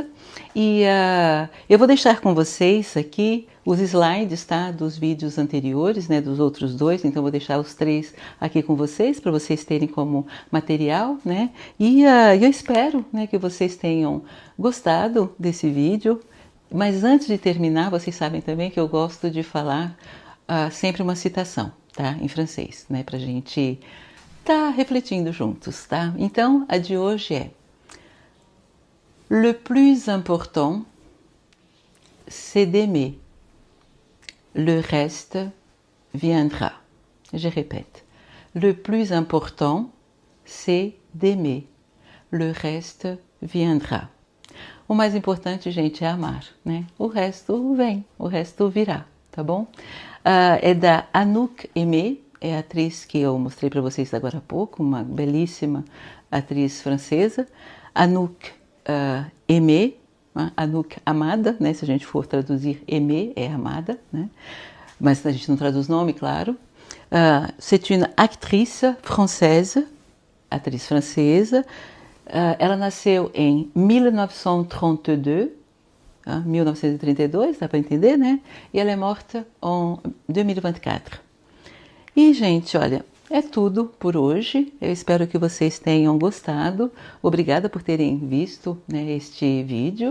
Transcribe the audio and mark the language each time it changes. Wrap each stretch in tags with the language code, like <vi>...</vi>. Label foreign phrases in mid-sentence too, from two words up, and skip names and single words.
<pt>E eu vou deixar com vocês aqui os slides, tá, dos vídeos anteriores, né, dos outros 2, então vou deixar os 3 aqui com vocês, para vocês terem como material, né, e eu espero, né, que vocês tenham gostado desse vídeo, mas antes de terminar, vocês sabem também que eu gosto de falar sempre uma citação, tá, em francês, né, pra gente tá refletindo juntos, tá? Então, a de hoje é:</pt> <fr>Le plus important, c'est d'aimer. Le reste viendra. Je répète. Le plus important, c'est d'aimer. Le reste viendra.</fr> <pt>O mais importante, gente, é amar, né? O resto vem, o resto virá, tá bom? É da Anouk Aimée, é a atriz que eu mostrei para vocês agora há pouco, uma belíssima atriz francesa. Anouk Aimée, Anouk amada, né? Se a gente for traduzir Aimée, é amada, né? Mas a gente não traduz nome, claro.</pt> <fr>C'est une actrice française,</fr> <pt>atriz francesa. Ela nasceu em 1932, 1932, dá para entender, né? E ela é morta em 2024. E, gente, olha, é tudo por hoje. Eu espero que vocês tenham gostado. Obrigada por terem visto, né, este vídeo.</pt>